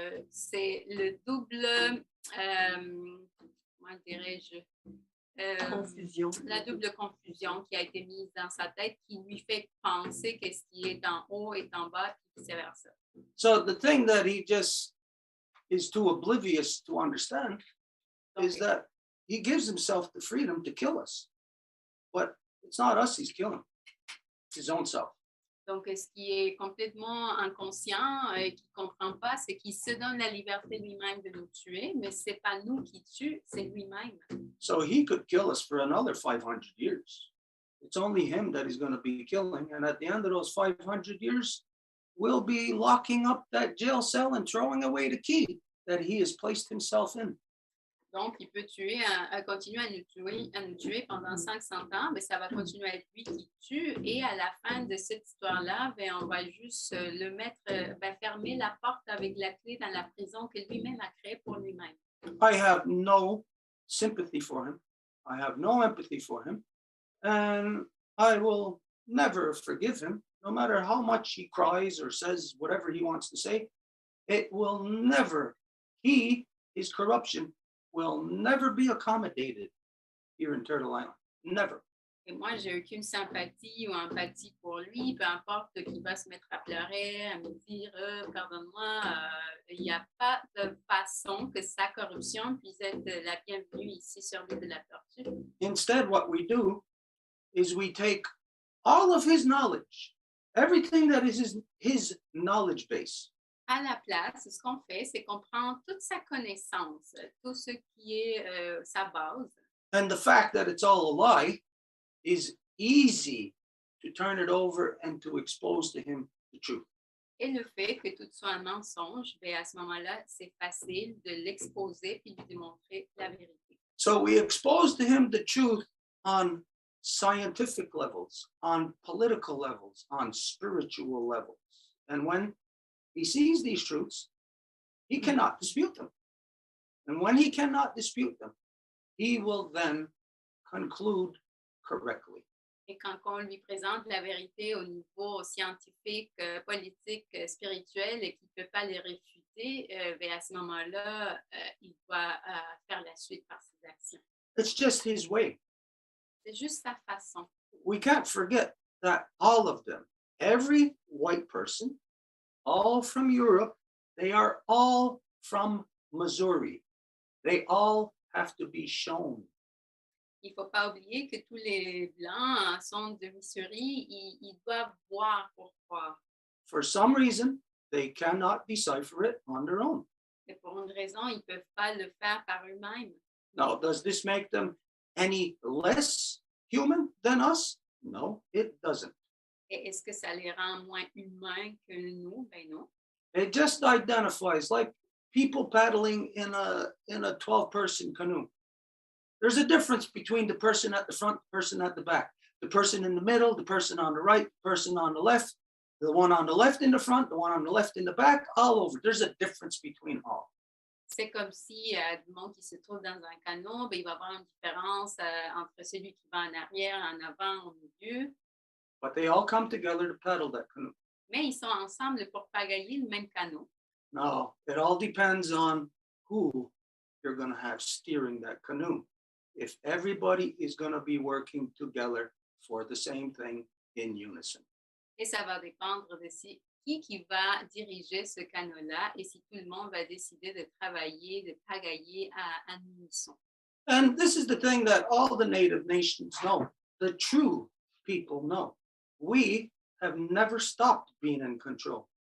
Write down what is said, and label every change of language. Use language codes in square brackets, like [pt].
[fr] C'est le double, comment dirais-je, Confusion. la double confusion qui a été mise dans sa tête, qui lui fait penser que ce qui est en haut est en bas, et vice-versa. [en] So the thing that he just is too oblivious to understand is that he gives himself the freedom to kill us. But it's not us he's killing, it's his own self. [fr] Donc, ce qui est complètement inconscient et qui ne comprend pas, c'est qu'il se donne la liberté lui-même de nous tuer, mais ce n'est pas nous qui tue, c'est lui-même. [en] So he could kill us for another 500 years. It's only him that he's going to be killing. And at the end of those 500 years, we'll be locking up that jail cell and throwing away the key that he has placed himself in. [fr] Donc, il peut continuer à nous tuer pendant 500 ans, mais ça va continuer à être lui qui tue. Et à la fin de cette histoire-là, on va juste le mettre, fermer la porte avec la clé dans la prison que lui-même a créée pour lui-même. [en] I have no sympathy for him. I have no empathy for him. And I will never forgive him, no matter how much he cries or says whatever he wants to say. It will never, his corruption, will never be accommodated here in Turtle Island. Never. [fr] Et moi, j'ai aucune sympathie ou empathie pour lui, peu importe qu'il va se mettre à pleurer, à me dire pardonne-moi, il n'y a pas de façon que sa corruption puisse être la bienvenue ici sur l'île de la Tortue. [en] Instead, what we do is we take all of his knowledge, everything that is his knowledge base. [fr] À la place, ce qu'on fait, c'est qu'on prend toute sa connaissance, tout ce qui est sa base. [en] And the fact that it's all a lie is easy to turn it over and to expose to him the truth. [fr] Et le fait que tout soit un mensonge, à ce moment-là, c'est facile de l'exposer et de lui démontrer la vérité. [en] So we expose to him the truth on scientific levels, on political levels, on spiritual levels. And when he sees these truths, he cannot dispute them. And when he cannot dispute them, he will then conclude correctly. [fr] Et quand on lui présente la vérité au niveau scientifique, politique, spirituel, et qu'il ne peut pas les réfuter, à ce moment-là, il doit faire la suite par ses actions. [en] It's just his way. [fr] C'est juste sa façon. [en] We can't forget that all of them, every white person, all from Europe, they are all from Missouri. They all have to be shown. [fr] Il ne faut pas oublier que tous les Blancs sont de Missouri, ils doivent voir pourquoi. [en] For some reason, they cannot decipher it on their own. [fr] Et pour une raison, ils ne peuvent pas le faire par eux-mêmes. [en] Now, does this make them any less human than us? No, it doesn't. [fr] Et est-ce que ça les rend moins humains que nous? Ben non. [en] It just identifies like people paddling in a 12-person canoe. There's a difference between the person at the front, the person at the back, the person in the middle, the person on the right, the person on the left, the one on the left in the front, the one on the left in the back, all over. There's a difference between all. [fr] C'est comme si du monde qui se trouve dans un canot, ben, il va y avoir une différence entre celui qui va en arrière, en avant, au milieu. [en] But they all come together to paddle that canoe. [fr] Mais ils sont ensemble pour pagayer le même canot. [en] Now, it all depends on who you're going to have steering that canoe. If everybody is going to be working together for the same thing in unison. [fr] Et ça va dépendre de qui va diriger ce canot-là et si tout le monde va décider de travailler, de pagailler à unisson. [en] And this is the thing that all the native nations know, the true people know. We have never stopped being in control.